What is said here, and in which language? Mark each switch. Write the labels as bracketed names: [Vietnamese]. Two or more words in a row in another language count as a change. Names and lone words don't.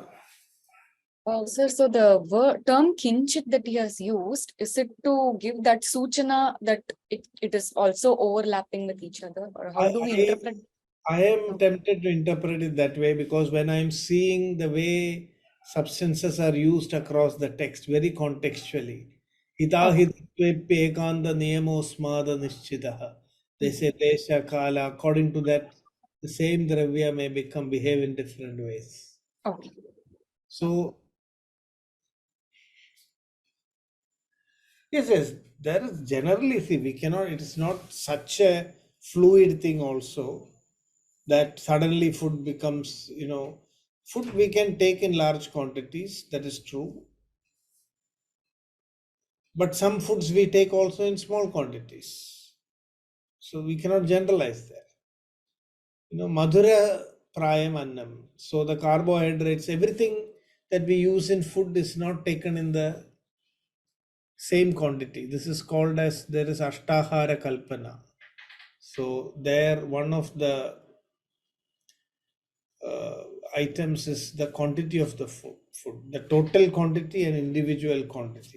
[English] Sir, so the term kinchit that he has used, is it to give that suchana that it is also overlapping with each other? Or how do we interpret? I am tempted to interpret it that way because when I'm seeing the way substances are used across the text very contextually, [Sanskrit] हिताहितवे एकान्द नियमो स्मद निश्चितः. [English] They say [Sanskrit] देश काल, [English] according to that, the same dravya may behave in different ways. Okay. So, yes, there is generally, see, we cannot, it is not such a fluid thing also that suddenly food becomes, food we can take in large quantities, that is true. But some foods we take also in small quantities. So we cannot generalize that. [Sanskrit] मधुर प्रायम् अन्नम्. [English] So the carbohydrates, everything that we use in food is not taken in the same quantity. This is called as, there is [Sanskrit] अष्टाहार कल्पना. [English] So there, one of the items is the quantity of the food, the total quantity and individual quantity.